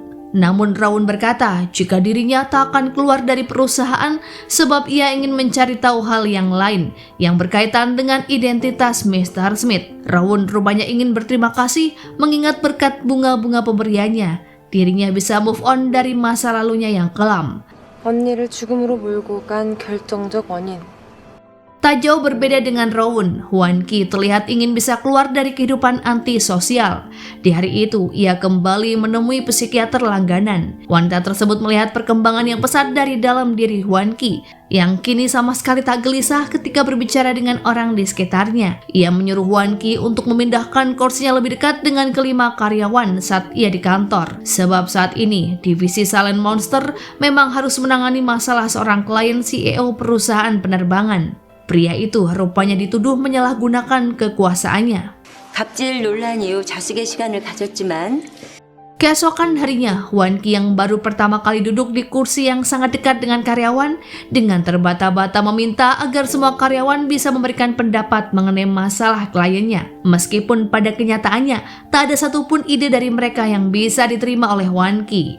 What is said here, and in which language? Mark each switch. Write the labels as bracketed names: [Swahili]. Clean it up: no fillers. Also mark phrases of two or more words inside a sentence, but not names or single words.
[Indonesian] Namun Rowan berkata jika dirinya tak akan keluar dari perusahaan sebab ia ingin mencari tahu hal yang lain yang berkaitan dengan identitas Mr. Smith. Rowan rupanya ingin berterima kasih mengingat berkat bunga-bunga pemberiannya, dirinya bisa [English] move on [Indonesian] dari masa lalunya yang kelam. [Korean] 언니를 죽음으로 몰고 간 결정적 원인. [Indonesian] Tak jauh berbeda dengan Rowoon, Hwan Ki terlihat ingin bisa keluar dari kehidupan antisosial. Di hari itu, ia kembali menemui psikiater langganan. Wanita tersebut melihat perkembangan yang pesat dari dalam diri Hwan Ki, yang kini sama sekali tak gelisah ketika berbicara dengan orang di sekitarnya. Ia menyuruh Hwan Ki untuk memindahkan kursinya lebih dekat dengan kelima karyawan saat ia di kantor. Sebab saat ini, divisi Silent Monster memang harus menangani masalah seorang klien CEO perusahaan penerbangan. Pria itu rupanya dituduh menyalahgunakan kekuasaannya. [Korean] 갑질 논란 이후 자숙의 시간을 가졌지만 [Indonesian] Keesokan harinya, Hwan Ki yang baru pertama kali duduk di kursi yang sangat dekat dengan karyawan, dengan terbata-bata meminta agar semua karyawan bisa memberikan pendapat mengenai masalah kliennya. Meskipun pada kenyataannya, tak ada satupun ide dari mereka yang bisa diterima oleh Hwan Ki.